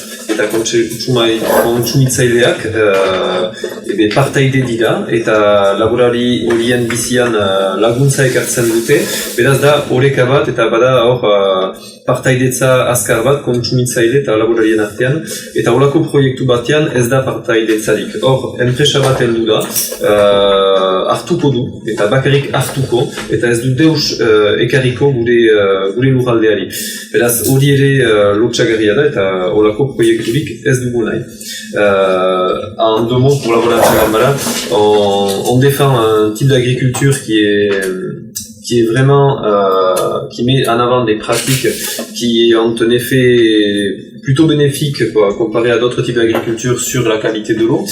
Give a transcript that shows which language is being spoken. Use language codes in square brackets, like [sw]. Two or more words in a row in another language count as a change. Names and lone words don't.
[eu] Eta kontsumitzaileak partaide dira eta laborari horien bizian laguntza ekartzen dute, beraz da oreka bat eta bada hor partaidetza azkar bat kontsumitzaile eta laborarien artean, eta horako proiektu batean ez da partaidetzarik. Hor, enpresa bat heldu da, hartuko du, eta bakarrik hartuko, eta ez du deus ekarriko gure lurraldeari. Beraz, hori ere lotxagarria da, eta horako proiekturik ez dugu nahi. [fr] En deux mots, pour Laborantza Ganbara, on défend un type d'agriculture qui est vraiment, qui met en avant des pratiques qui ont un effet plutôt bénéfique comparé à d'autres types d'agriculture sur la qualité de l'eau.